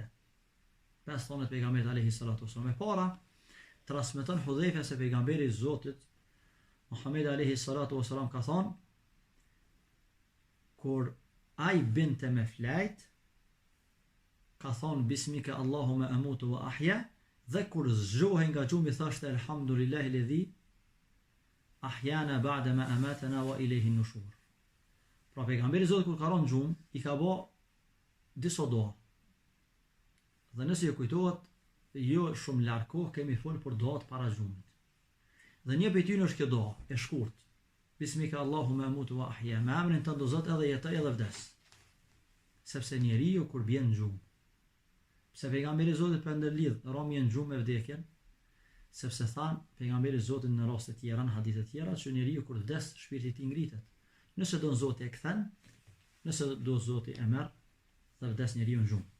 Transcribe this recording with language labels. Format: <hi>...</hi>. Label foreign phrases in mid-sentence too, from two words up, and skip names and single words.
<sq>5 thonet pejgamberit</sq> <ar>عليه الصلاة والسلام.</ar> <sq>E para, transmeton Hudhaifa se pejgamberi i Zotit Muhammed</sq> <ar>عليه الصلاة والسلام</ar> <sq>ka thonë, kur ai binte me flajt, ka thonë</sq> <ar>باسمك اللهم أموت وأحيا,</ar> <sq>dhe kur zgjohej nga gjumi thashte</sq> <ar>الحمد لله الذي أحيانا بعد ما أماتنا وإليه النشور.</ar> <sq>Pra pejgamberi i Zotit kur ka rënë gjumë, i ka bë disa doa. Dhe nëse ju kujtohet, jo shumë larg kohë kemi folur për doat para gjumit. Dhe një prej tyre është kjo doa, e shkurt.</sq> <ar>باسمك اللهم أموت وأحيا.</ar> <sq>Me emrin tënd o Zot edhe jetoj edhe vdes. Sepse njeriu kur bjen në gjumë, pse pejgamberi i Zotit për ndërlidh rromjen në gjumë me vdekjen, sepse than pejgamberi i Zotit në raste të tjera, në hadithe të tjera, që njeriu kur vdes shpirti i tij ngritet. Nëse do Zoti e kthen, nëse do Zoti e merr, dhe vdes njeriu në gjumë.</sq>